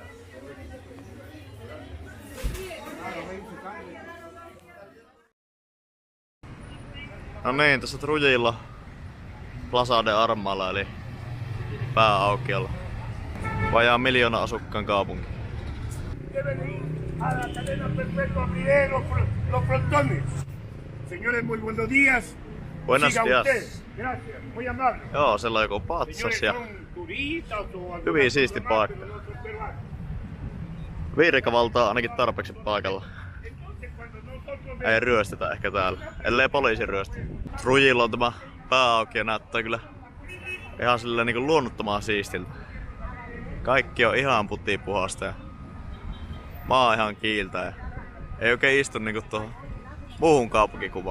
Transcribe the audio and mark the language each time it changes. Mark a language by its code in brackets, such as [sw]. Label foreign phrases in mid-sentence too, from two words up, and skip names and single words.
[fi] No niin, tässä Trujillo Plaza de Armalla eli pääaukiolla. Vajaa 1 000 000 asukkaan kaupunki. [es] Señores, muy buenos días. Buenos Siga días. usted. Gracias, muy amable. [fi] Joo, siellä on joku patsas ja [es] Señores, son turistas o alguna [fi] hyvin siisti [es] persona más, [fi] paikka. [es] pero no son peruanos. [fi] Virkavaltaa ainakin tarpeeksi paikalla. [es] Entonces, cuando nosotros [fi] Ei ryöstetä ehkä täällä, ellei poliisi ryöstä. Trujillo on tämä pääauki ja näyttää kyllä ihan silleen niinku luonnottoman siistiltä. Kaikki on ihan putipuhasta ja maa ihan kiiltä ja ei oikein istu niinku tuohon muuhun kaupunkikuvaan.